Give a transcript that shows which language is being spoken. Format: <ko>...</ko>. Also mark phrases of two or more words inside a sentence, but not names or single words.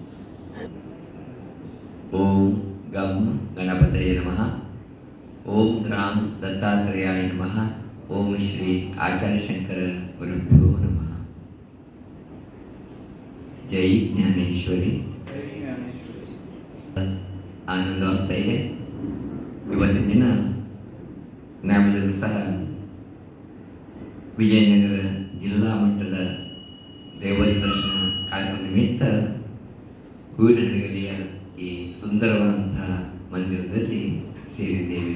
<sa>ओम गम गणपतये नमः। ओम ग्राम दत्तात्रेयाय नमः। ओम श्री आचार्य शंकर गुरुभ्यो नमः। जय ज्ञानेश्वरी।</sa> <kn>ಆನಂದವಾಗ್ತಾ ಇದೆ। ಇವತ್ತಿನ ದಿನ ನಾವೆಲ್ಲರೂ ಸಹ ವಿಜಯನಗರ ಜಿಲ್ಲಾ ಮಟ್ಟದ ದೇವರ ದರ್ಶನ ಕಾರ್ಯಕ್ರಮ ನಿಮಿತ್ತ ಹೂವಿನಡಗಲಿಯ ಈ ಸುಂದರವಾದಂತಹ ಮಂದಿರದಲ್ಲಿ ಸೇರಿದ್ದೇವೆ।</kn>